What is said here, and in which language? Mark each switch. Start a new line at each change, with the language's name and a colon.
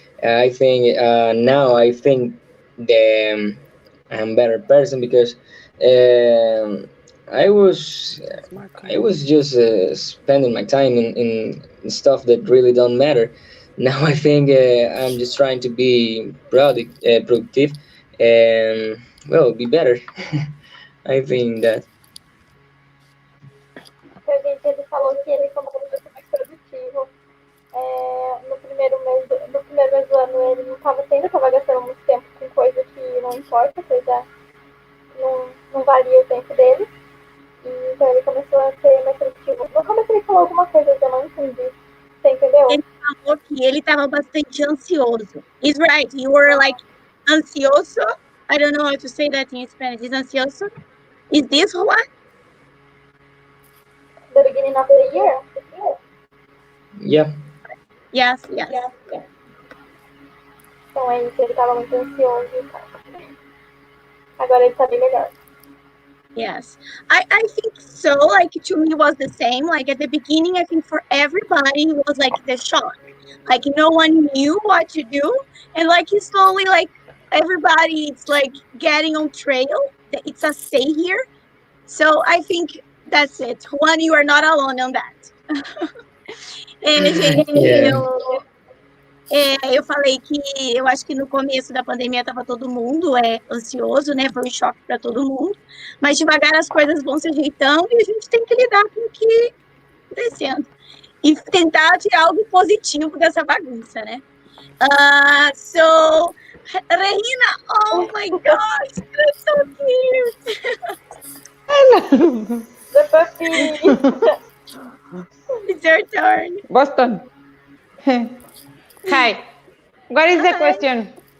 English: I think now I think the I'm a better person because um, I was I was just spending my time in stuff that really don't matter. Now I think I'm just trying to be productive and well, be better. I think that.
Portuguese: A gente, ele falou que ele começou a ser mais produtivo. No primeiro mês do ano ele não estava tendo, estava gastando muito tempo com coisa que não importa, coisa não valia o tempo dele. E, então ele começou a ser mais produtivo. No começo ele falou alguma coisa que eu não entendi. Você entendeu? Ele falou que ele estava bastante ansioso.
English: He's right. You were like ansioso. I don't know how to say that in Spanish. Is ansioso? Is this one? The beginning of the year? Yeah. Yes, yes.
Portuguese: Então é isso, ele estava muito ansioso e tal. Agora ele está bem melhor.
English: Yes, I think so. Like to me was the same. Like at the beginning, I think for everybody it was like the shock. Like no one knew what to do, and like you slowly like everybody it's like getting on trail. It's a stay here. So I think that's it. One, you are not alone on that.
Portuguese: gente,
English: Yeah.
Portuguese: eu falei que eu acho que no começo da pandemia estava todo mundo ansioso, né? Foi um choque para todo mundo. Mas devagar as coisas vão se ajeitando e a gente tem que lidar com o que está acontecendo. E tentar tirar algo positivo dessa bagunça, né?
English: So, Regina, oh my gosh, that's so cute. The puppy. It's your turn. Boston. Hi. What is the question?